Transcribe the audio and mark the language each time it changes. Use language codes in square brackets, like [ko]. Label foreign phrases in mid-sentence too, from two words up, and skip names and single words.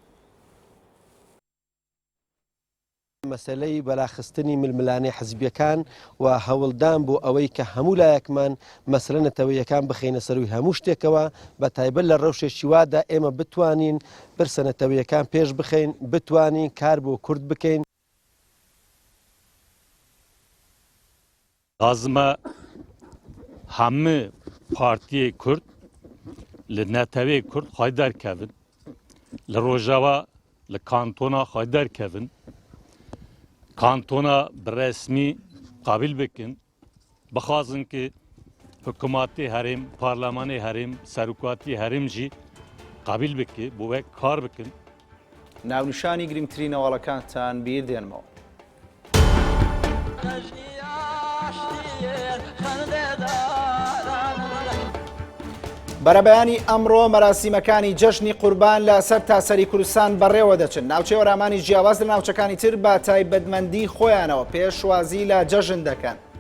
[ckb] مەسەلەی بەلاخستنی ململانەی حزبیەکان و هەوڵدان بۆ ئەوەی کە هەموو لایەکمان مەسەلە نەتەوەیەکان بخینە سەروی هەموو شتێکەوە بە تایبەت لە ڕەوشێکی وادا ئێمە بتوانین برسە نەتەوەیەکان پێش بخەین بتوانین کار بۆ کورد بکەین. [ku] Lazıma hemû partiyê Kurd li netewê Kurd xwe derkevin, li Rojava li kantona xwe derkevin, kantona bi resmî qabil bikin, bixwazin ki hikûmetê herêm, parlemanê herêm, serokatî herêm jî qabil bike, bû ve kar bikin. [ckb] ناونیشانی گرنگترین هەواڵەکانتان بیر دێنمەوە. بەرەبەیانی ئەمڕۆ مەراسیمەکانی جەژنی قوربان لە سەر تاسەری کوردستان بەڕێوە دەچن ناوچەی وەرامانی جیاواز لە ناوچەکانی تر بە تایبەتمەندی خۆیانەوە پێشوازی لە جەژن دەکەن.